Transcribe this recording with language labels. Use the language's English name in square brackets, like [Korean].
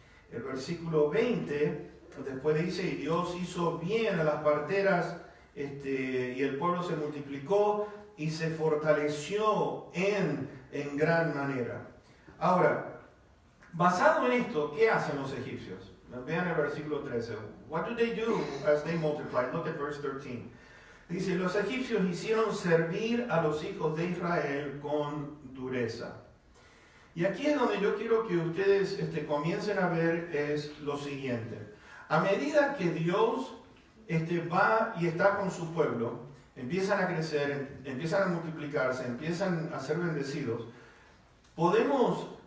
[Spanish] El versículo 20, después dice, y Dios hizo bien a las parteras, y el pueblo se multiplicó y se fortaleció en gran manera. Ahora, basado en esto, ¿qué hacen los egipcios? Vean el versículo 13. [English] What do they do as they multiply? Look at verse 13. [Spanish] Dice, los egipcios hicieron servir a los hijos de Israel con dureza. Y aquí es donde yo quiero que ustedes comiencen a ver es lo siguiente. A medida que Dios va y está con su pueblo, empiezan a crecer, empiezan a multiplicarse, empiezan a ser bendecidos, podemos